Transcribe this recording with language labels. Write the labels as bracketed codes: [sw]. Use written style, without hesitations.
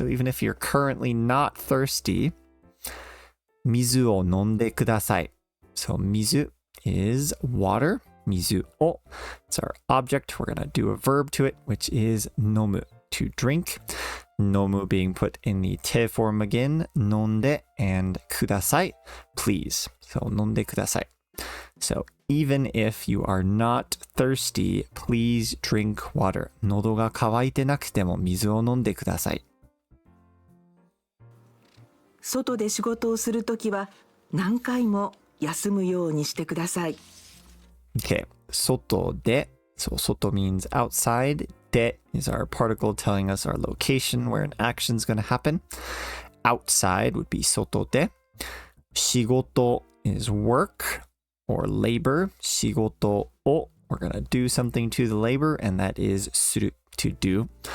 [en] So even if you're currently not thirsty, [ja] 水を飲んでください. [en] So 水 is water. 水を it's our object. We're going to do a verb to it, which is 飲む, to drink. 飲む being put in the te form again. [ja] 飲んで [en] and ください, please. So [ja] 飲んでください. [en] So even if you are not thirsty, please drink water. [ja] 喉が渇いてなくても水を飲んでください。外で仕事をするときは何回も休むようにしてください。 [en] Okay, [ja] 外で [en] so 外 means outside. で is our particle telling us our location where an action is going to happen. Outside would be [ja] 外で. [en] 仕事 is work or labor. [ja] 仕事を [en] we're going to do something to the labor and that is する to do.